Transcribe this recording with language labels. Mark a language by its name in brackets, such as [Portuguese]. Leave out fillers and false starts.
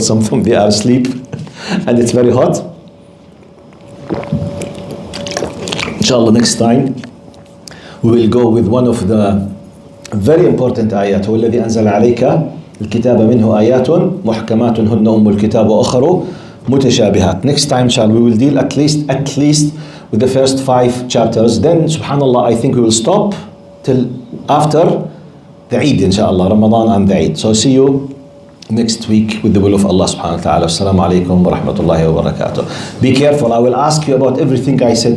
[English] Some of them, they are asleep, and it's very hot. Inshallah, next time we will go with one of the very important ayat. [Arabic] وَالَّذِي أَنزَلَ عَلَيْكَ الكتاب منه آيات محكمات هن أم الكتاب وأخر متشابهات. [English] Next time, inshallah, we will deal at least with the first 5 chapters. Then, subhanallah, I think we will stop till after the Eid, inshallah, Ramadan and the Eid. So see you next week with the will of Allah subhanahu wa ta'ala. Assalamu alaikum wa rahmatullahi wa barakatuh. Be careful, I will ask you about everything I said to